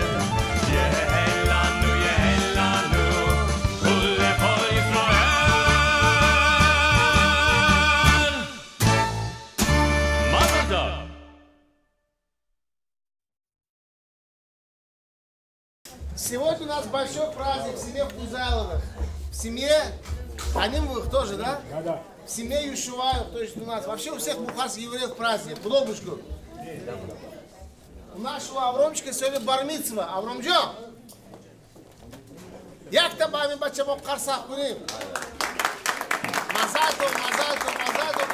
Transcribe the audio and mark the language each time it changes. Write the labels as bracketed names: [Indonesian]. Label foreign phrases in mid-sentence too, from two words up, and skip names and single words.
[Hebrew] יהא לנו יהא לנו ולכל ישראל. מזל טוב. [Russian] Сегодня у нас большой праздник в семье Хузайловых. В семье Анимовых тоже, да? Да. В семье Юшуваев, то есть у нас. Вообще у всех бухарских евреев праздник. Худобушку. У нашего Авромчика сегодня бармицва. [Bukharic] Авромджо! Як та бами бача бо карсах куним? [Hebrew] מזל טוב מזל טוב מזל טוב.